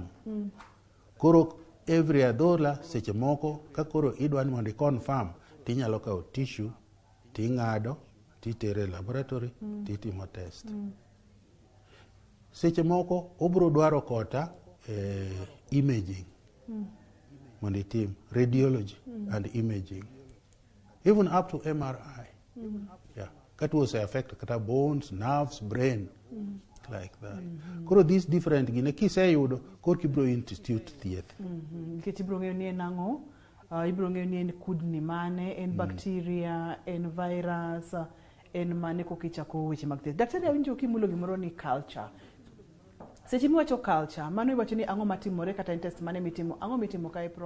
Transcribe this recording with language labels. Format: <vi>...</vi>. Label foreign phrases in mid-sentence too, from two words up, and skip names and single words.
<luo>Koro every adhola seche moko ka koro idwani mondo confirm, tinyalo kawo tissue, ting'ado, titere laboratory, titimo test. Seche moko obro dwaro kota imaging. mondo itim</luo> <en>radiology and imaging, even up to MRI. Yeah, that was affect kata bones, nerves, brain, like that.</en> <luo>Koro</luo> <en>these different</en> <luo>gine kiseyudo koro kibro institute thieth. Nikech ibro ng'eyo ni en ang'o, ibro ng'eyo ni en kudni mane, en bacteria, en virus, en mane kokichako weche mag thieth. Daktari awinjo kimulo gimoro ni culture. Seche miwacho culture, mano iwacho ni ang'o matimore kata en test mane mitimo, ang'o mitimo kae prof?</luo>